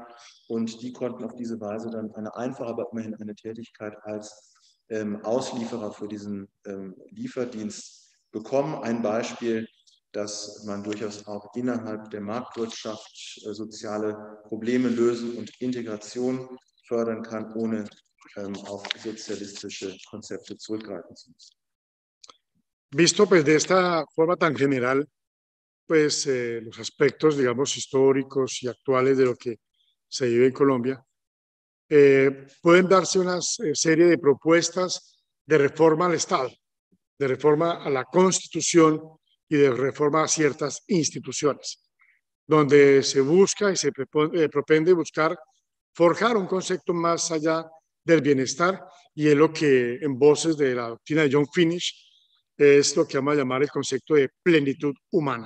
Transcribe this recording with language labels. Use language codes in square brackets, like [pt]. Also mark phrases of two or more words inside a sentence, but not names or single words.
[de] Und die konnten auf diese Weise dann eine einfache, aber immerhin eine Tätigkeit als Auslieferer für diesen Lieferdienst bekommen. Ein Beispiel, dass man durchaus auch innerhalb der Marktwirtschaft soziale Probleme lösen und Integration fördern kann, ohne auf socialistische conceptos zurückgreifen zu müssen. [es] Visto pues de esta forma tan general, pues los aspectos, digamos, históricos y actuales de lo que se vive en Colombia, pueden darse una serie de propuestas de reforma al Estado, de reforma a la Constitución y de reforma a ciertas instituciones, donde se busca y se propende buscar forjar un concepto más allá del bienestar, y es lo que en voces de la doctrina de John Finich es lo que vamos a llamar el concepto de plenitud humana.